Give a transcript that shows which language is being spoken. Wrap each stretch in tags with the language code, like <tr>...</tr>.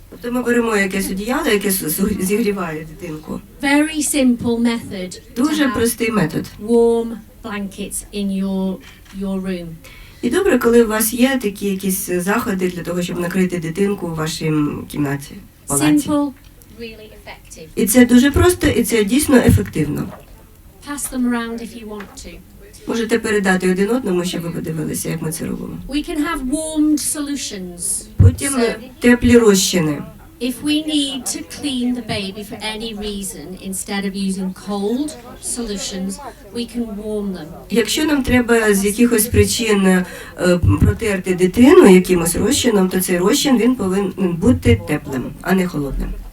<uk>Тобто ми беремо якесь одіяло, яке зігріває дитинку.</uk> <en>Very simple method to</en> <uk>Дуже</uk> <en>have</en> <uk>простий метод.</uk> <en>warm blankets in your room.</en> <uk>І добре, коли у вас є такі якісь заходи для того, щоб накрити дитинку у вашій кімнаті, палаці.</uk> <en>Simple, really effective.</en> <uk>І це дуже просто, і це дійсно ефективно.</uk> <en>Pass them around if you want to.</en> <uk>Можете передати один одному, щоб ви подивилися, як ми це робимо.</uk> <en>We can have warmed solutions.</en> <uk>Потім</uk> <en>So,</en> <uk>теплі розчини.</uk> <en>if we need to clean the baby for any reason, instead of using cold solutions, we can warm them.</en> <uk>Якщо нам треба з якихось причин протерти дитину якимось розчином, то цей розчин він повинен бути теплим, а не холодним.</uk>